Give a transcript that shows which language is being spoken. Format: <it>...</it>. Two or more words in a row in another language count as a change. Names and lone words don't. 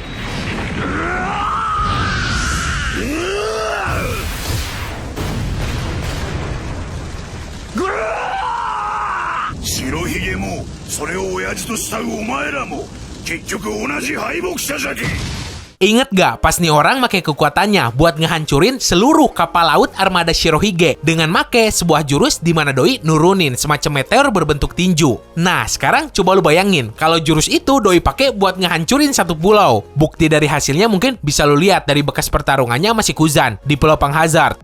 <ja>Shirohige mo, それを親父と慕うお前らも、結局同じ敗北者じゃけ。</ja> <id>Ingat gak pas nih orang make kekuatannya buat ngehancurin seluruh kapal laut armada Shirohige dengan make sebuah jurus di mana Doi nurunin semacam meteor berbentuk tinju. Nah, sekarang coba lu bayangin kalau jurus itu Doi pakai buat ngehancurin satu pulau. Bukti dari hasilnya mungkin bisa lu lihat dari bekas pertarungannya masih Kuzan di Pulau Panghazard.</id>